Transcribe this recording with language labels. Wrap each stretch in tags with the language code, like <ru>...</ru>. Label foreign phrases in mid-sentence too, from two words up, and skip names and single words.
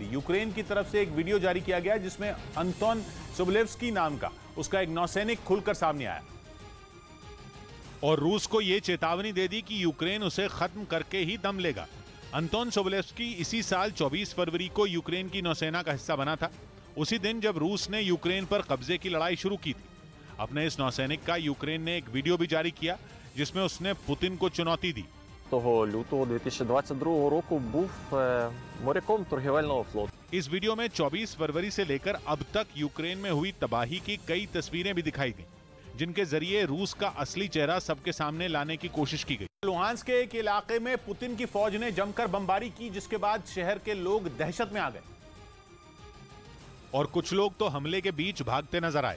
<hi>यूक्रेन की तरफ से एक वीडियो जारी किया गया, जिसमें अंतोन सोबोलेव्स्की नाम का उसका एक नौसैनिक खुलकर सामने आया और रूस को यह चेतावनी दे दी कि यूक्रेन उसे खत्म करके ही दम लेगा। अंतोन सोबोलेव्स्की इसी साल 24 फरवरी को यूक्रेन की नौसेना का हिस्सा बना था, उसी दिन जब रूस ने यूक्रेन पर कब्जे की लड़ाई शुरू की थी। अपने इस नौसैनिक का यूक्रेन ने एक वीडियो भी जारी किया, जिसमें उसने पुतिन को चुनौती दी।</hi> <uk>лютого 2022 року був моряком торгівельного флоту.</uk> <hi>इस वीडियो में 24 फरवरी से लेकर अब तक यूक्रेन में हुई तबाही की कई तस्वीरें भी दिखाई दी, जिनके जरिए रूस का असली चेहरा सबके सामने लाने की कोशिश की गई। लुहांस्क के एक इलाके में पुतिन की फौज ने जमकर बमबारी की, जिसके बाद शहर के लोग दहशत में आ गए और कुछ लोग तो हमले के बीच भागते नजर आए।</hi>